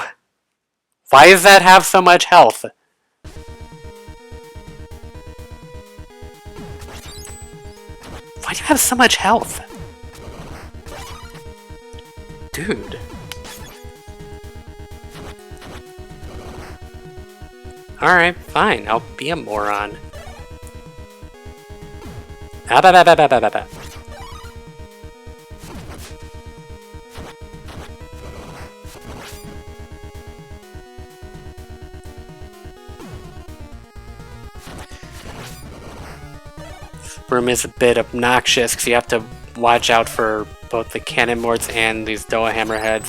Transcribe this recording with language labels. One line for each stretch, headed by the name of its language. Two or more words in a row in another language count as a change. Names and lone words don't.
English: Why does that have so much health? Why do you have so much health? Dude. Alright, fine. I'll be a moron. Ah, ba ba ba ba ba ba ba. This room is a bit obnoxious because you have to watch out for both the cannon morts and these Doa hammerheads.